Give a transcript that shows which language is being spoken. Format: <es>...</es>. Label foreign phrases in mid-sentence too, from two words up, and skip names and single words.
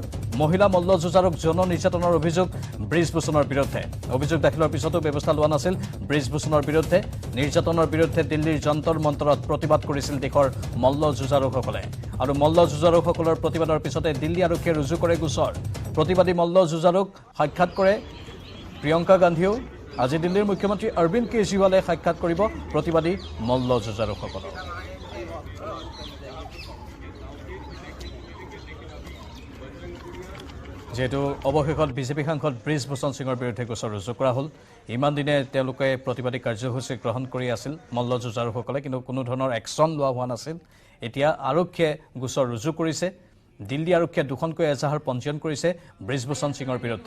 <as>মহিলা মল্লযুঁজাৰুক যৌন নিৰ্যাতনৰ অভিযোগ ব্ৰিজভূষণৰ বিৰুদ্ধে। অভিযোগ দাখিলৰ পিছতো ব্যৱস্থা লোৱা নাছিল ব্ৰিজভূষণৰ বিৰুদ্ধে। নিৰ্যাতনৰ বিৰুদ্ধে দিল্লীৰ যন্তৰ মন্তৰত প্ৰতিবাদ কৰিছিল দেশৰ মল্লযুঁজাৰুসকলে। আৰু মল্লযুঁজাৰুসকলৰ প্ৰতিবাদৰ পিছতে দিল্লী আৰক্ষীয়ে ৰুজু কৰে গোচৰ। প্ৰতিবাদী মল্লযুঁজাৰুক সাক্ষাৎ কৰে প্ৰিয়ংকা গান্ধীও। আজি দিল্লীৰ মুখ্যমন্ত্ৰী অৰবিন্দ কেজৰীৱালে সাক্ষাৎ কৰিব প্ৰতিবাদী মল্লযুঁজাৰুসকলক। যিহেতু অৱশেষত বিজেপি সাংসদ ব্ৰিজভূষণ সিঙৰ বিৰুদ্ধে গোচৰ ৰুজু কৰা হ'ল। ইমান দিনে তেওঁলোকে প্ৰতিবাদী কাৰ্যসূচী গ্ৰহণ কৰি আছিল মল্লযুঁজাৰুসকলে, কিন্তু কোনো ধৰণৰ একশ্যন লোৱা হোৱা নাছিল। এতিয়া আৰক্ষীয়ে গোচৰ ৰুজু কৰিছে। দিল্লী আৰক্ষীয়ে দুখনকৈ এজাহাৰ পঞ্জীয়ন কৰিছে ব্ৰিজভূষণ সিঙৰ বিৰুদ্ধে।</as>